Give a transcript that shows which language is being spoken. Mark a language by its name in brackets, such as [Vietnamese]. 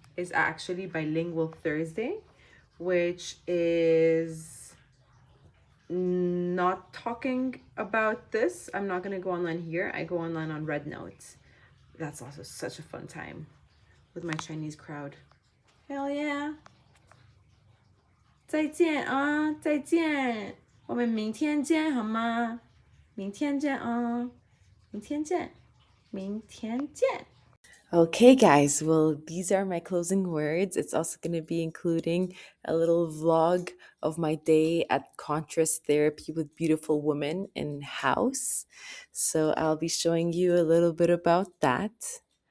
[English] is actually Bilingual Thursday, which is not talking about this. I'm not going to go online here. I go online on Red Note. That's also such a fun time with my Chinese crowd. Hell yeah. [Chinese] 再见啊，再见，我们明天见好吗？明天见啊，明天见，明天见。 [English] Okay, guys, well, these are my closing words. It's also going to be including a little vlog of my day at Contrast Therapy with Beautiful Women in house. So I'll be showing you a little bit about that.